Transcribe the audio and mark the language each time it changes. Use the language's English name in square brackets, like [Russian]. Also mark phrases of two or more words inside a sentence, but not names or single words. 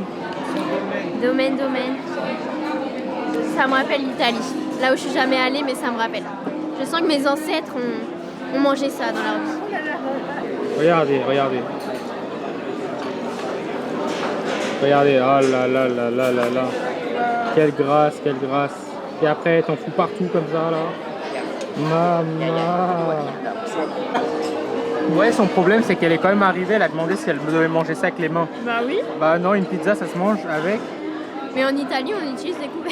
[French] Domaine. Ça me rappelle l'Italie. Là où je suis jamais allée, mais ça me rappelle. Je sens que mes ancêtres ont mangé ça dans la rue. Regardez. Regardez, oh là là là là là là. Quelle grâce. Et après, t'en fous partout comme ça là. Maman. Ouais, son problème c'est qu'elle est quand même arrivée, elle a demandé si elle devait manger ça avec les mains. Bah oui. Bah non, une pizza ça se mange avec. Mais en Italie, on utilise des couverts.